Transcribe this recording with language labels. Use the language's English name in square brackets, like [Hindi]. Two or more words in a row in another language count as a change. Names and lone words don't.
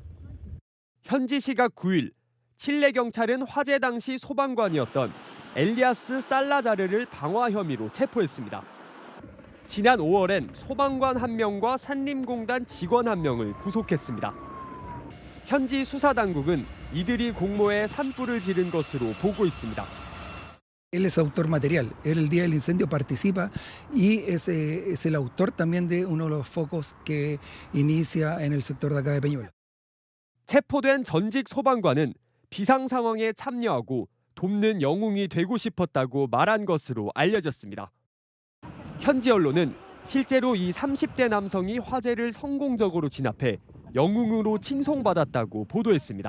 [Korean] 현지 시각 9일 칠레 경찰은 화재 당시 소방관이었던 엘리아스 살라자르를 방화 혐의로 체포했습니다. 지난 5월엔 소방관 1명과 산림공단 직원 1명을 구속했습니다. 현지 수사당국은 이들이 공모에 산불을 지른 것으로 보고 있습니다. [Spanish] Él es autor material. Él el día del incendio participa y es el autor también de uno de los focos que inicia en el sector de acá de Peñuela. [Korean] 체포된 전직 소방관은 비상 상황에 참여하고 돕는 영웅이 되고 싶었다고 말한 것으로 알려졌습니다. 현지 언론은 실제로 이 30대 남성이 화재를 성공적으로 진압해 영웅으로 칭송받았다고 보도했습니다.